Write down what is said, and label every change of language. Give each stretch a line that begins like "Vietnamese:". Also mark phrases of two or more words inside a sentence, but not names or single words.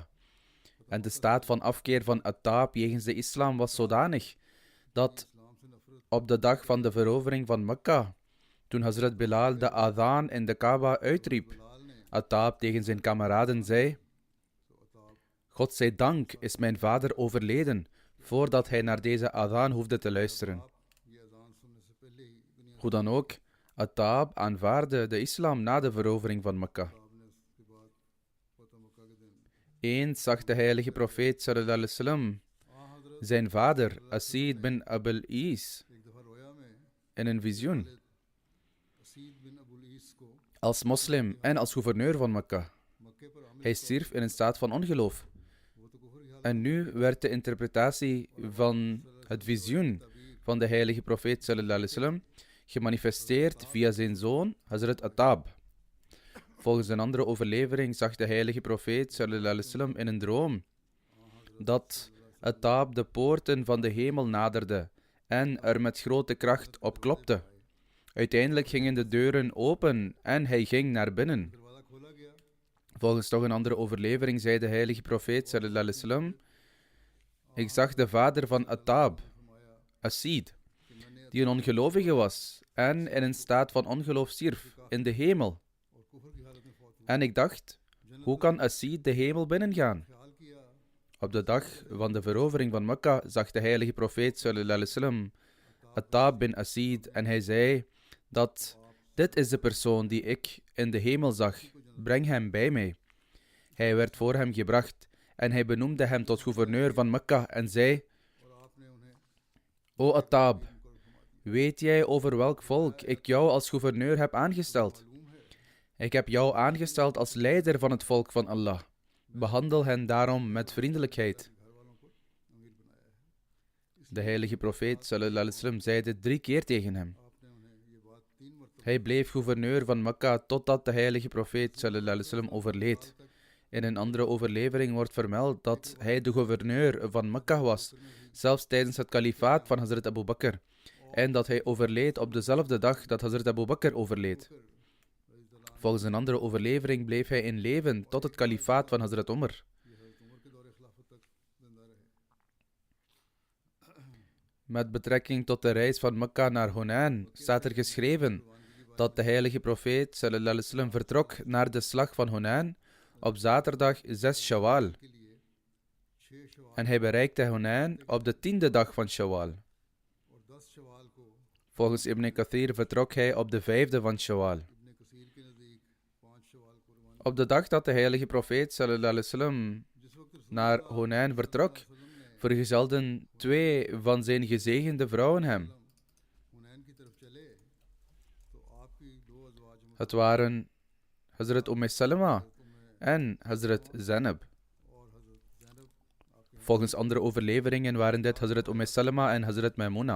Dutch: En de staat van afkeer van Attab jegens de islam was zodanig dat op de dag van de verovering van Mekka, toen Hazrat Bilal de adhan in de Kaaba uitriep, Attab tegen zijn kameraden zei: God zij dank is mijn vader overleden, voordat hij naar deze adhan hoefde te luisteren. Hoe dan ook, Attab aanvaardde de islam na de verovering van Mekka. Eens zag de heilige profeet
Arabic: صلى الله عليه وسلم
Dutch: zijn vader, Asid bin Abil Is, in een visioen. Als moslim en als gouverneur van Mekka. Hij stierf in een staat van ongeloof. En nu werd de interpretatie van het visioen van de heilige profeet
Arabic: صلى الله عليه وسلم
Dutch: gemanifesteerd via zijn zoon Hazrat Attab. Volgens een andere overlevering zag de heilige profeet
Arabic: صلى الله عليه وسلم
Dutch: in een droom dat Attab de poorten van de hemel naderde en er met grote kracht op klopte. Uiteindelijk gingen de deuren open en hij ging naar binnen. Volgens nog een andere overlevering zei de heilige profeet
Arabic: صلى الله عليه وسلم:
Dutch: ik zag de vader van Attab, Asid, die een ongelovige was en in een staat van ongeloof stierf, in de hemel. En ik dacht, hoe kan Asid de hemel binnengaan? Op de dag van de verovering van Mekka zag de heilige profeet
Arabic: صلى الله عليه وسلم
Dutch: Attab bin Asid en hij zei dat dit is de persoon die ik in de hemel zag, breng hem bij mij. Hij werd voor hem gebracht en hij benoemde hem tot gouverneur van Mekka en zei: O Attab, weet jij over welk volk ik jou als gouverneur heb aangesteld? Ik heb jou aangesteld als leider van het volk van Allah. Behandel hen daarom met vriendelijkheid. De heilige profeet
Arabic: صلى الله عليه وسلم
Dutch: zei dit 3 keer tegen hem. Hij bleef gouverneur van Mekka totdat de heilige profeet
Arabic: صلى الله عليه وسلم
Dutch: overleed. In een andere overlevering wordt vermeld dat hij de gouverneur van Mekka was, zelfs tijdens het kalifaat van Hazrat Abu Bakr, en dat hij overleed op dezelfde dag dat Hazrat Abu Bakr overleed. Volgens een andere overlevering bleef hij in leven tot het kalifaat van Hazrat Umar. Met betrekking tot de reis van Mekka naar Hunain staat er geschreven dat de heilige profeet
Arabic: صلى الله عليه وسلم
Dutch: vertrok naar de slag van Hunain op zaterdag 6 Shawwal. En hij bereikte Hunain op de 10e dag van Shawwal. Volgens Ibn Kathir vertrok hij op de 5e van Shawwal. Op de dag dat de heilige profeet
Arabic: صلى الله عليه وسلم
Dutch: naar Hunain vertrok, vergezelden 2 van zijn gezegende vrouwen hem. Het waren Hazrat Salama en Hazrat Zainab. Volgens andere overleveringen waren dit Hazrat Salama en Hazrat Maimuna.